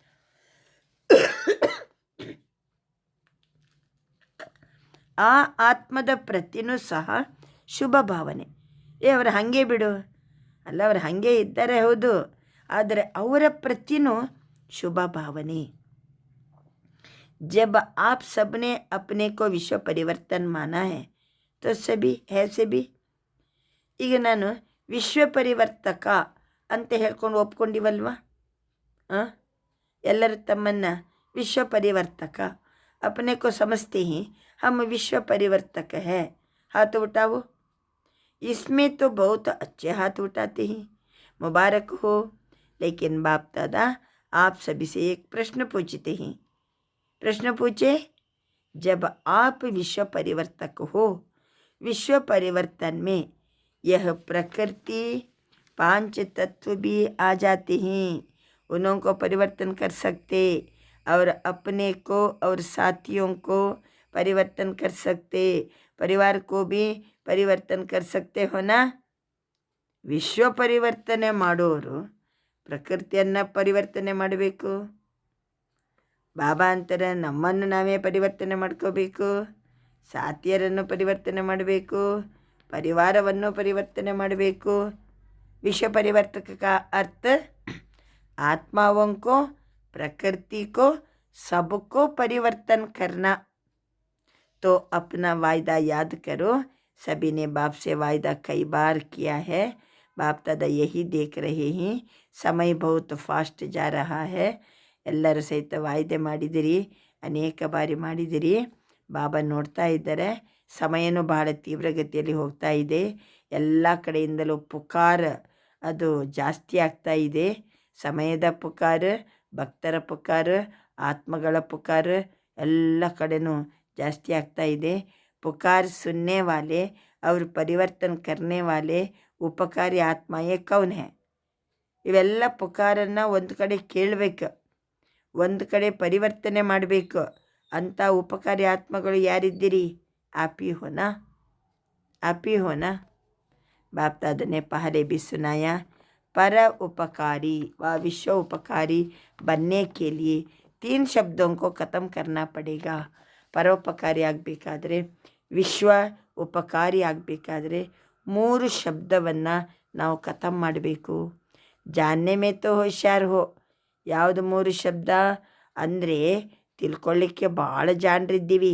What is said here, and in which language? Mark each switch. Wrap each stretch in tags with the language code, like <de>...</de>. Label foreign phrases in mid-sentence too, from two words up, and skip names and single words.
<kn>ಆ ಆತ್ಮದ ಪ್ರತಿನೂ ಸಹ ಶುಭ ಭಾವನೆ. ಅವರು ಹಾಗೆ ಬಿಡು ಅಲ್ಲ, ಅವರು ಹಾಗೆ ಇದ್ದಾರೆ ಹೌದು, ಆದರೆ ಅವರ ಪ್ರತಿನೂ ಶುಭ ಭಾವನೆ.</kn> <hi>जब आप सबने अपने को विश्व परिवर्तन माना है तो सभी है सभी.</hi> <kn>ಈಗ ನಾನು ವಿಶ್ವ ಪರಿವರ್ತಕ ಅಂತ ಹೇಳ್ಕೊಂಡು ಒಪ್ಕೊಂಡಿವಲ್ವ? ಎಲ್ಲರೂ ತಮ್ಮನ್ನು ವಿಶ್ವ ಪರಿವರ್ತಕ</kn> <hi>अपने को समझते ही हम विश्व परिवर्तक है. हाथ उठाओ. इसमें तो बहुत अच्छे हाथ उठाते हैं, मुबारक हो. लेकिन बाप दादा आप सभी से एक प्रश्न पूछते हैं. प्रश्न पूछे, जब आप विश्व परिवर्तक हो, विश्व परिवर्तन में यह प्रकृति पांच तत्व भी आ जाते हैं. उन्हों को परिवर्तन कर सकते और अपने को और साथियों को परिवर्तन कर सकते, परिवार को भी परिवर्तन कर सकते हो ना.</hi> <kn>ವಿಶ್ವ ಪರಿವರ್ತನೆ ಮಾಡೋರು ಪ್ರಕೃತಿಯನ್ನು ಪರಿವರ್ತನೆ ಮಾಡಬೇಕು. ಬಾಬಾ ಅಂತಾರೆ ನಮ್ಮನ್ನು ನಾವೇ ಪರಿವರ್ತನೆ ಮಾಡ್ಕೋಬೇಕು, ಸಾತಿಯರನ್ನು ಪರಿವರ್ತನೆ ಮಾಡಬೇಕು, ಪರಿವಾರವನ್ನು ಪರಿವರ್ತನೆ ಮಾಡಬೇಕು.</kn> <hi>विश्व परिवर्तक का अर्थ आत्माओं को, प्रकृति को, सबको परिवर्तन करना. तो अपना वायदा याद करो. सभी ने बाप से वायदा कई बार किया है. बाप दादा यही देख रहे हैं. समय बहुत फास्ट जा रहा है.</hi> <kn>ಎಲ್ಲರೂ ಸಹಿತ ವಾಯ್ದೆ ಮಾಡಿದಿರಿ, ಅನೇಕ ಬಾರಿ ಮಾಡಿದಿರಿ. ಬಾಬಾ ನೋಡ್ತಾ ಇದ್ದಾರೆ. ಸಮಯನೂ ಬಹಳ ತೀವ್ರಗತಿಯಲ್ಲಿ ಹೋಗ್ತಾ ಇದೆ. ಎಲ್ಲ ಕಡೆಯಿಂದಲೂ ಪುಕಾರ ಅದು ಜಾಸ್ತಿ ಆಗ್ತಾ ಇದೆ. ಸಮಯದ ಪುಕಾರ, ಭಕ್ತರ ಪುಕಾರ, ಆತ್ಮಗಳ ಪುಕಾರ ಎಲ್ಲ ಕಡೆನೂ ಜಾಸ್ತಿ ಆಗ್ತಾ ಇದೆ.</kn> <hi>पुकार सुनने वाले और परिवर्तन करने वाले उपकारी आत्माएं कौन है.</hi> <kn>ಇವೆಲ್ಲ ಪುಕಾರನ್ನು ಒಂದು ಕಡೆ ಕೇಳಬೇಕು, ಒಂದು ಕಡೆ ಪರಿವರ್ತನೆ ಮಾಡಬೇಕು. ಅಂಥ ಉಪಕಾರಿ ಆತ್ಮಗಳು ಯಾರಿದ್ದೀರಿ?</kn> <hi>आप ही हो ना, आप ही हो ना. बाप दादा ने पहले भी सुनाया, पर उपकारी व विश्व उपकारी बनने के लिए 3 शब्दों को ख़त्म करना पड़ेगा.</hi> <kn>ಪರೋಪಕಾರಿ ಆಗಬೇಕಾದ್ರೆ, ವಿಶ್ವ ಉಪಕಾರಿ ಆಗಬೇಕಾದ್ರೆ 3 ಶಬ್ದವನ್ನು ನಾವು ಖತಮ್ ಮಾಡಬೇಕು.</kn> <hi>जानने में तो होशियार हो.</hi> <kn>ಯಾವುದು 3 ಶಬ್ದ ಅಂದರೆ ತಿಳ್ಕೊಳ್ಳಿಕ್ಕೆ ಭಾಳ ಜಾಣರಿದ್ದೀವಿ.</kn>